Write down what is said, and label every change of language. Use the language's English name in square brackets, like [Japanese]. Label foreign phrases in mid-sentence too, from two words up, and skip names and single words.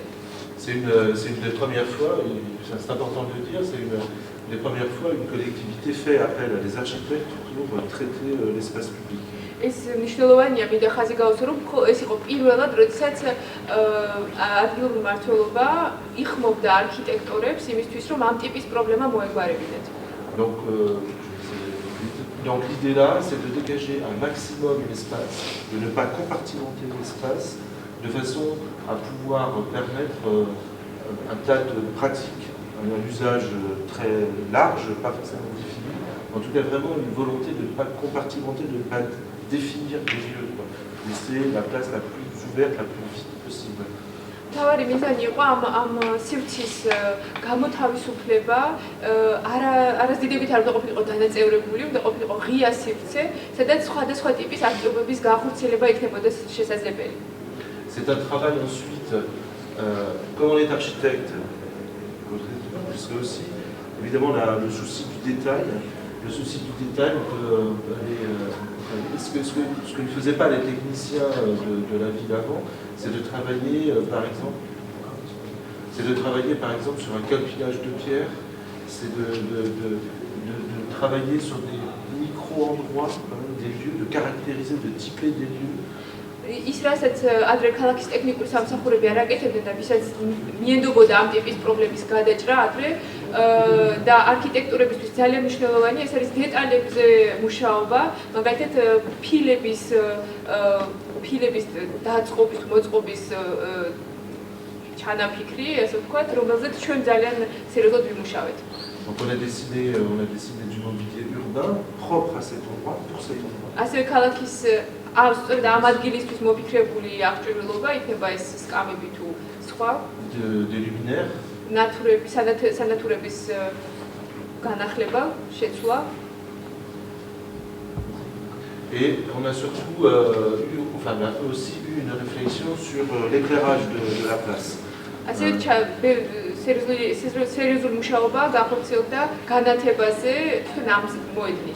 [French] C'est une des premières fois, c'est important de le dire, c'est une des premières fois une collectivité fait appel à des architectes pour traiter l'espace public. [Georgian] ეს მნიშვნელოვანია, მინდა ხაზი გავუსვა, რომ ეს იყო პირველად, როდესაც ადგილობრივი მმართველობა იხმობდა არქიტექტორებს იმისთვის, რომ ამ ტიპის პრობლემა მოეგვარებინათ. [French] Donc l'idée là, c'est de dégager un maximum l'espace, de ne pas compartimenter l'espace, de façon à pouvoir permettre un tas de pratiques, un usage très large, pas forcément défini, en tout cas vraiment une volonté de ne pas compartimenter, de ne pas définir des lieux, laisser la place la plus ouverte, la plus vite possible. [Georgian] თავარი მიზანი იყო ამ სივრცის გამოთავისუფლება, არასდიდებით არ უნდა ყოფილიყო დანაწევრებული, უნდა ყოფილიყო ღია სივრცე, sadაც სხვადასხვა ტიპის აქტივობების განხორციელება იქნებოდა შესაძლებელი. [French] C'est un travail ensuite, comme on est architecte, puisque aussi évidemment le souci du détail, on peut aller. Ce que ne faisaient pas les techniciens de la ville avant, c'est de travailler par exemple sur un calculage de pierre, c'est de travailler sur des micro-endroits, des lieux, de caractériser, de typer des lieux. [Georgian] ის რასაც ადრე ქალაქის ტექნიკური სამსახურები არ აკეთებდნენ და ვისაც მიენდობოდა ამ ტიპის პრობლემის გადაჭრა ადრე და არქიტექტურებისთვის ძალიან მნიშვნელოვანია ეს არის დეტალებზე მუშაობა, მაგალითად ფილების დაწყობის, მოწყობის ჩანაფიქრი, ასე ვთქვათ, რომელზეც ჩვენ ძალიან სერიოზულად ვიმუშავეთ. [French] Donc on a décidé du mobilier urbain propre à cet endroit, pour cet endroit. [Georgian] ასევე ქალაქის სწორედ ამ ადგილისთვის მოფიქრებული აღჭურვილობა იქნება ეს სკამები თუ სხვა [French] de luminaires, [Georgian] სანათურების განახლება, შეცვლა. [French] Et on a surtout aussi eu une réflexion sur l'éclairage de la place. [Georgian] ასევე სერიოზული მუშაობა განხორციელდა განათებაზე, თქვენ ამ მოედნის.